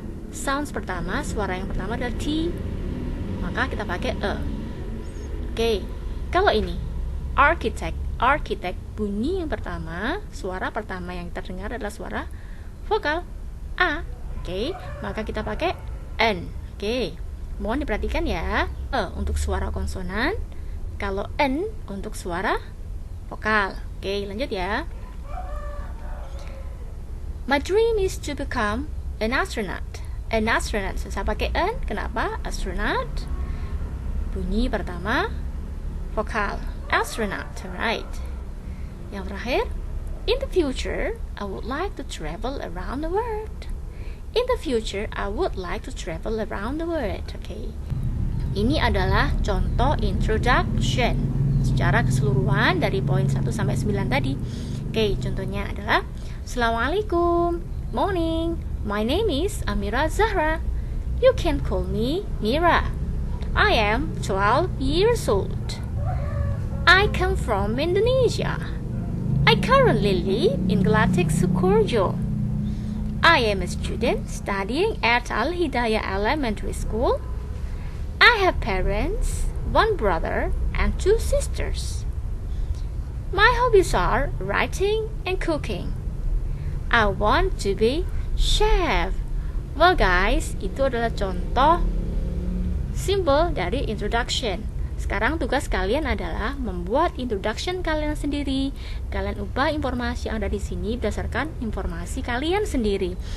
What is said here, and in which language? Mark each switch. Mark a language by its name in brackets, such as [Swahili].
[Indonesian] Sounds pertama, suara yang pertama adalah T, maka kita pakai Oke, kalau ini architect, bunyi yang pertama, suara pertama yang terdengar adalah suara vokal A. Oke, maka kita pakai N. Oke, mohon diperhatikan ya. Untuk suara konsonan, kalau N untuk suara vokal. Oke, lanjut ya. [English] My dream is to become an astronaut. [Indonesian] An astronaut, saya pakai N. Kenapa? Astronaut. Bunyi pertama vokal. [English] Astronaut, right. [Indonesian] Yang terakhir, [English] in the future, I would like to travel around the world. In the future, I would like to travel around the world. Oke. [Indonesian] Ini adalah contoh introduction secara keseluruhan dari poin 1 sampai 9 tadi. Oke, contohnya adalah Assalamualaikum, morning. [English] My name is Amira Zahra. You can call me Mira. I am 12 years old. I come from Indonesia. I currently live in Gelatik Sukoharjo. I am a student studying at Al Hidayah Elementary School. I have parents, one brother and 2 sisters. My hobbies are writing and cooking. I want to be chef. Well guys, [Indonesian] itu adalah contoh simple dari introduction. Sekarang tugas kalian adalah membuat introduction kalian sendiri. Kalian ubah informasi yang ada di sini berdasarkan informasi kalian sendiri.